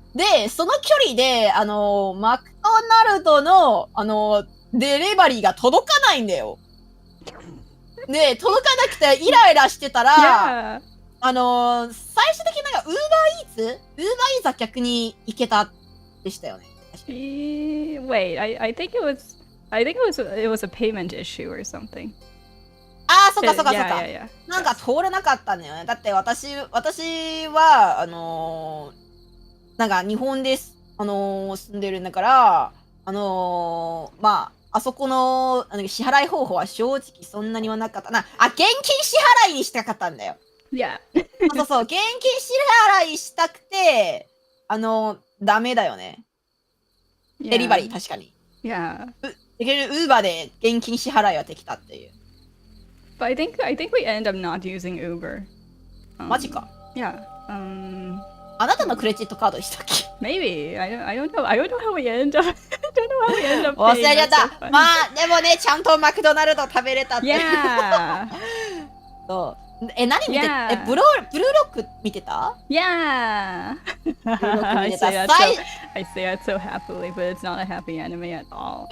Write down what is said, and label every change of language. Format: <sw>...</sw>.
<ja>で、その距離で、マクドナルドの、デリバリーが届かないんだよ。で、届かなくてイライラしてたら、最終的になんか、ウーバーイーツは逆に行けたでしたよね。</ja> <en>Wait, I think it was a payment issue or something.</en> <ja>ああ、そっかそっかそっか。</ja> <en>Yeah.</en> <ja>なんか通れなかったんだよね。だって私は、なんか日本で、住んでるんだから、まあ、あそこの支払い方法は正直そんなにはなかったな。あ、現金支払いにしたかったんだよ。</ja> <en>Yeah.</en> <ja>そうそう、現金支払いしたくて、ダメだよね。デリバリー、確かに。</ja> <en>Yeah.</en> <ja>ウーバーで現金支払いはできたっていう。</ja> <en>But I think we end up not using Uber.</en> <ja>マジか。</ja> <en>Yeah.</en> <ja>あなたのクレジットカードでしたっけ</ja> <en>Maybe. I don't know. I don't know how we end up. I don't know how we end up.</en> <ja>忘れちゃった。まあ、でもね、ちゃんとマクドナルド食べれたって。</ja> <en>Yeah.</en> <ja>そう。何見て、ブルーロック見てた</ja> <en>Yeah.</en> <ja>ブルーロック見</ja> <en>I</en> <ja>てた。</ja> <en>say that so happily, but it's not a happy anime at all.</en>